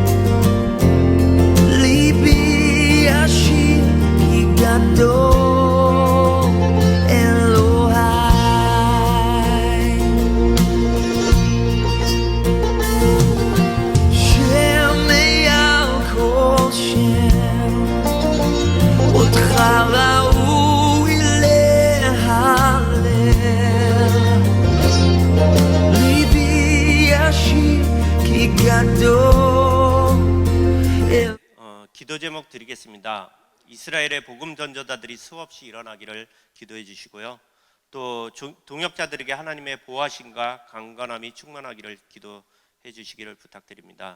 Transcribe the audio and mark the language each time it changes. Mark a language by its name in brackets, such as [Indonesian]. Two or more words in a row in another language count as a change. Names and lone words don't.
[Hebrew] ליבי ישיר כי גדול אלוהי. שם מעל כל שם, אותך ראוי להלל, [Korean] 기도 제목 드리겠습니다. 이스라엘의 복음 전도자들이 수없이 일어나기를 기도해 주시고요. 또 동역자들에게 하나님의 보호하심과 강건함이 충만하기를 기도해 주시기를 부탁드립니다.